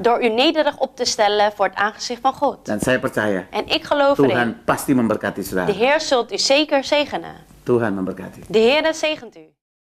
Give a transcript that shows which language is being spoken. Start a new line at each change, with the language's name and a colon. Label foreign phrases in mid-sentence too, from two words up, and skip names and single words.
Dutch: door u nederig op te stellen voor het aangezicht van God.
Indonesian: Dan saya percaya
Dutch: En ik geloof erin,
Indonesian: Tuhan pasti memberkati
Dutch: de
Indonesian: saudara.
Dutch: Heer zult u zeker zegenen.
Indonesian: Tuhan memberkati.
Dutch: De Heer zegent u.